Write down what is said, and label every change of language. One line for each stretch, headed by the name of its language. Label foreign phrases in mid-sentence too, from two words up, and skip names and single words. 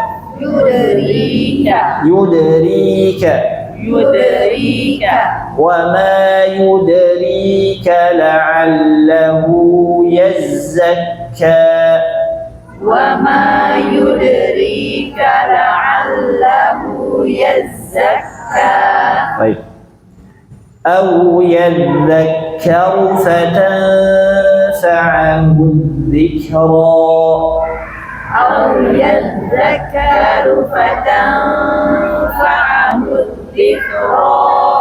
Arabic: وما يدريك لعله يزكى. وما يدريك لعله يزكى.
Indonesian: Baik.
Arabic: أو يذكر فتنفعه الذكرى. أو يذكر فتنفعه الذكرى.